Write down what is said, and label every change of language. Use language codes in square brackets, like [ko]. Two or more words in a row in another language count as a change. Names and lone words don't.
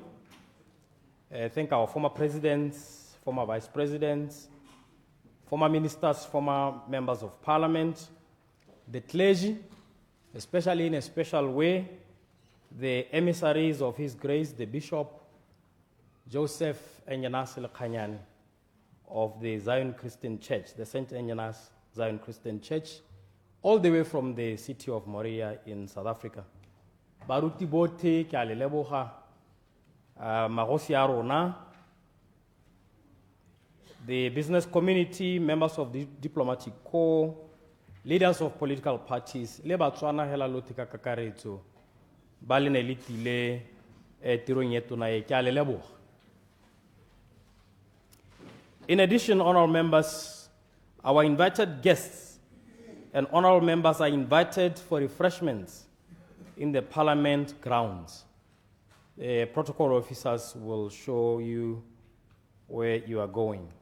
[en] Thank our former presidents, former vice presidents, former ministers, former members of parliament, the clergy, especially in a special way, the emissaries of His Grace, the Bishop Joseph Enyanas Lekanyani of the Zion Christian Church, the St. Enyanas Zion Christian Church, all the way from the city of Moria in South Africa. [tn] Baruti bote ke a le leboga magosi a rona, [en] the business community, members of the diplomatic corps, leaders of political parties, [tn] le Botswana hela lote ka kakaretso ba le ne le tile tirong e tona e ke a le leboga. [en] In addition, honorable members, our invited guests and honorable members are invited for refreshments in the Parliament grounds. The protocol officers will show you where you are going.